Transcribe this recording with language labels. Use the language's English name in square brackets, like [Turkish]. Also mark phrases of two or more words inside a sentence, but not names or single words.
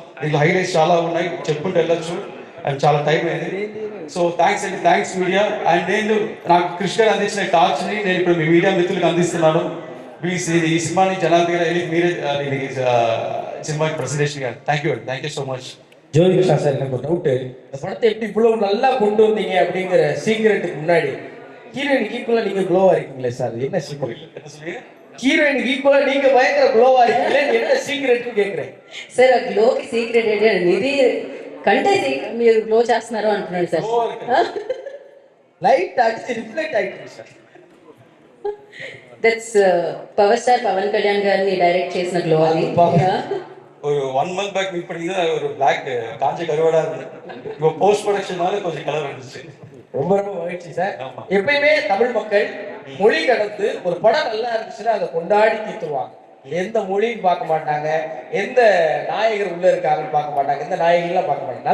[Telugu] దీంట్లో హైలైట్స్ చాలా ఉన్నాయి, చెప్పుకుంటూ వెళ్ళొచ్చు. అండ్ చాలా టైం అయింది. సో [English] thanks media. [Telugu] అండ్ నేను నాకు కృష్ణ గారు అందించిన టార్చ్ని నేను ఇప్పుడు మీ మీడియా మిత్రులకు అందిస్తున్నాను. ప్లీజ్ ఈ సినిమాని జనాల దగ్గర వెళ్ళి మీరే [English] cinema presentation [Telugu] గారు. [English] thank you so much. [Tamil] ஜோதிகிருஷ்ணா சார், எனக்கு ஒரு டவுட்டு. இந்த படத்தை எப்படி இவ்வளவு நல்லா கொண்டு வந்தீங்க அப்படிங்கிற சீக்கிரட்டுக்கு முன்னாடி [English] heroine equal [Tamil] நீங்க க்ளோவா இருக்கீங்களே சார், என்ன சீக்கிரம்? என்ன சொல்லுங்க? [English] heroine equal [Telugu] నీకు భయంకర గ్లో అయ్యింది, என்ன సీక్రెట్ కేకురే సార్? ఆ గ్లోకి సీక్రెట్ ఏంటంటే ఇది కంటే మీరు గ్లో చేస్తున్నారు అంటున్నాడు సార్. లైట్ అడిచి రిఫ్లెక్ట్ అవుతుంది సార్. [English] that's Power Star [Telugu] పవన్ కళ్యాణ్ గారిని డైరెక్ట్ చేసిన గ్లో అది. [Tamil] ஒரு 1 [English] month back meet [Tamil] பண்ணி தான் ஒரு பிளாக் காஞ்ச கருவாடா இருந்தது. இப்போ [English] post production [Tamil] கொஞ்சம் கலர் வந்துச்சு. ரொம்ப ரொம்ப மகிழ்ச்சி சார். எப்பயுமே தமிழ் மக்கள் மொழி கடந்து ஒரு படம் நல்லா இருந்துச்சுன்னா அதை கொண்டாடி தீர்த்துவாங்க. எந்த மொழியும் பார்க்க மாட்டாங்க, எந்த நாயகர் உள்ள இருக்காங்கன்னு பார்க்க மாட்டாங்க, எந்த நாயகர்கள்லாம் பார்க்க மாட்டாங்க.